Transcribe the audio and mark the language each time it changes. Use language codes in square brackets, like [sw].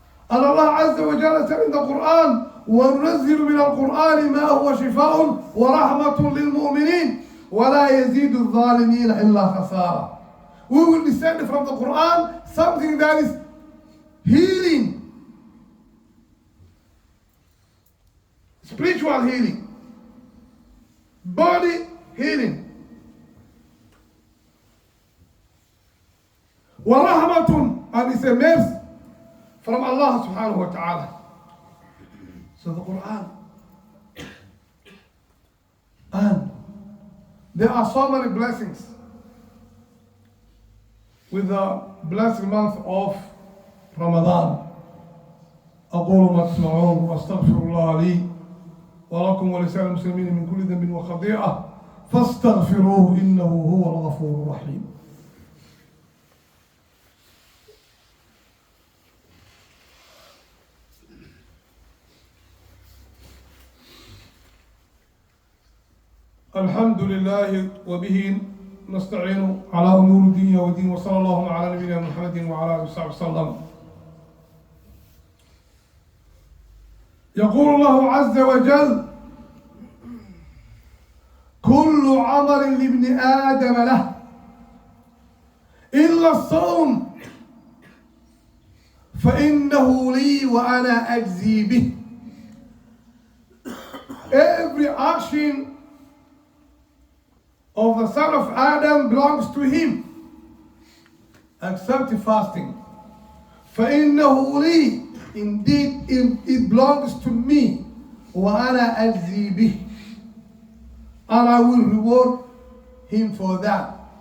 [en] And Allah Azza wa Jalla said in the Quran, [ar] وَنُنَزِّلُ مِنَ الْقُرْآنِ مَا هُوَ شِفَاءٌ وَرَحْمَةٌ لِلْمُؤْمِنِينَ وَلَا يَزِيدُ الظَّالِمِينَ إِلَّا خَسَارًا. [en] We will descend from the Quran something that is healing, spiritual healing, body healing. وَرَحْمَةٌ, and it's a mercy from Allah subhanahu wa ta'ala. So the Quran. And there are so many blessings with the blessed month of Ramadan. [ar] أقول ما تسمعون وأستغفر الله لي ولكم ولسائر المسلمين من كل ذنب وخطيئة فاستغفروه إنه هو الغفور الرحيم. الحمد لله وبه نستعين على أمور الدنيا والدين وصلى الله على نبينا محمد وعلى آله وصحبه وسلم. يقول الله عز وجل: كل عمل لابن آدم له إلا الصوم فإنه لي وأنا أجزي به. [en] Every action of the son of Adam belongs to him, except fasting. [ar] فَإِنَّهُ لِي, [en] indeed it belongs to me, [ar] وَأَنَا أَجْزِي بِهِ, [en] and I will reward him for that.